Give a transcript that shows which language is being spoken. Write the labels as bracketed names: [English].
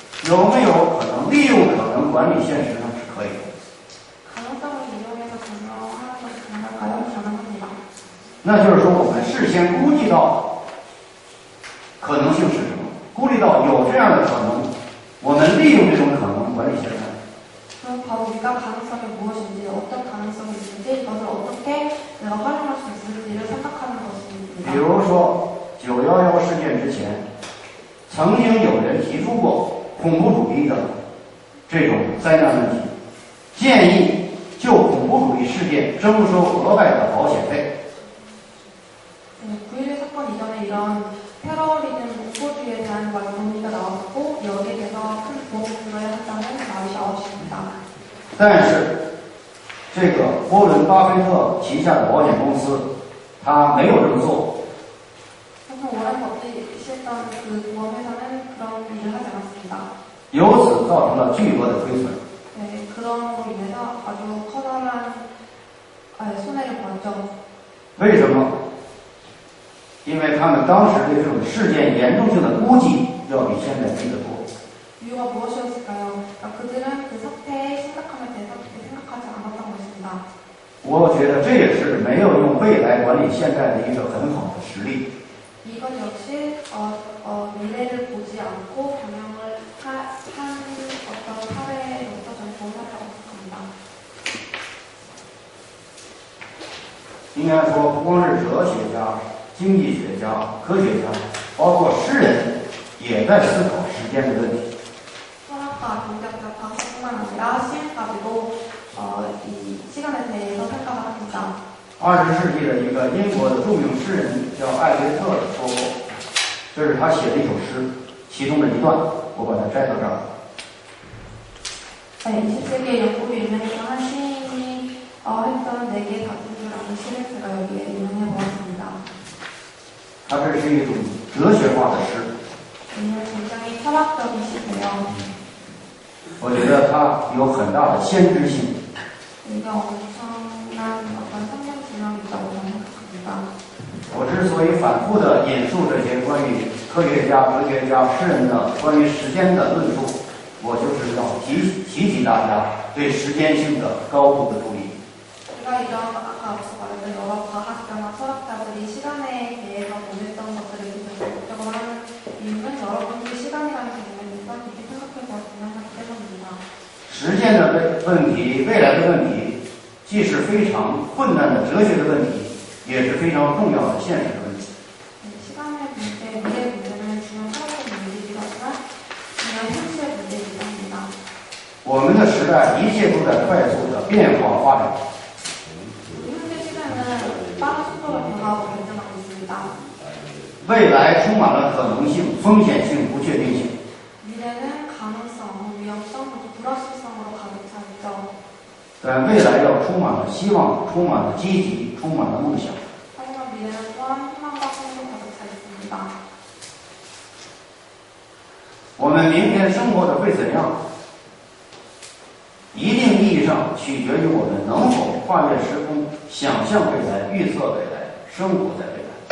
[Chinese] 有没有可能利用可能管理现实呢？是可以的。 [Korean] 가능성을 이용해서 경영하는 것이 가능할까요? 가능합니다. [Chinese] 那就是说，我们事先估计到可能性是什么，估计到有这样的可能，我们利用这种可能管理现在。 [Korean] 그럼 바로 우리가 가능성이 무엇인지, 어떤 가능성이 있는지, 이것을 어떻게 내가 활용할 수 있을지를 생각하는 [Chinese] 比 [Korean] 것입니다. [Chinese] 如说911事件之前，曾经有人提出过恐怖主义的这种灾难问题，建议就恐怖主义事件征收额外的保险费。 [Korean] 네, 9.11 사건 이전에 이런 테러리즘 공포주의에 대한 논의가 나왔고 여기에 대해서 큰 부업부의 한자는 마이샤 없습니다. [Chinese] 但是，这个沃伦巴菲特旗下的保险公司，他没有这么做。 [Korean] 그래서 워렌 버핏이 했던 그 보험회사는 그런 일을 하지 않았습니다. [Chinese] 由此造成了巨额的亏损。 [Korean] 네, 그런 로 인해서 아주 커다란 손해를 보았죠. [Chinese] 为什么？因为他们当时对这种事件严重性的估计要比现在低得多。 [Korean] 이유가 무엇이었을까요? 그러니까 그들은 그 사태의 심각함에 대해서 그렇게 생각하지 않았던 것입니다. [Chinese] 我觉得这也是没有用未来管理现在的一个很好的实例。 [Korean] 이것 역시 미래를 보지 않고 경영을 한 어떤 사회로서 저는 좋은 사례라고 생각합니다. [Chinese] 应该说，不光是哲学家、经济学家、科学家，包括诗人，也在思考时间的问题。 [Korean] 철학가, 경제학자, 과학자뿐만 아니라 시인까지도 이 시간에 대해서 생각을 합니다. [Chinese] 20世纪的一个英国的著名诗人叫艾略特说过，这是他写的一首诗，其中的一段，我把它摘到这儿。 [Korean] 네, 20세기의 영국의 유명했던 한 시인이 했던 4개의 다투기라는 시를 제가 여기에 인용해 보았습니다. [Chinese] 它这是一种哲学化的诗， [Korean] 이는 굉장히 철학적인 시예요. [Chinese] 我觉得它有很大的先知性。 [Korean] 이게 엄청난 어떤 성경 지명이 있다고 저는 생각합니다. [Chinese] 我之所以反复的引述这些关于科学家、哲学家、诗人的关于时间的论述，我就是要提醒大家对时间性的高度的注意。 [Korean] 제가 이런 아까 앞서 말했던 여러 과학자나 철학자들이 시간에 대해서 보냈던 것들을 계속 하는 이유는 여러분들이 시간이라는 개념에 대해서 깊이 생각해 보았으면 하기 때문입니다. [Chinese] 时间的问题，未来的问题，既是非常困难的哲学的问题，也是非常重要的现实的问题。 [Korean] 시간의 문제, 미래 문제는 중요한 철학적 문제이기도 하지만 중요한 현실의 문제이기도 합니다. [Chinese] 我们的时代一切都在快速的变化发展， [Korean] 우리 현재 시대는 빠른 속도로 변화하고 발전하고 있습니다. [Chinese] 未来充满了可能性、风险性、不确定性。 [Korean] 미래는 가능성, 위험성, 그리고 불확실성으로 가득 차 있죠. [Chinese] 但未来要充满了希望，充满了积极，充满了梦想。 [Korean] 하지만 미래는 또한 희망과 꿈으로 가득 차 있습니다. [Chinese] 我们明天生活的会怎样，一定意义上取决于我们能否跨越时空，想象未来，预测未来，生活在未来。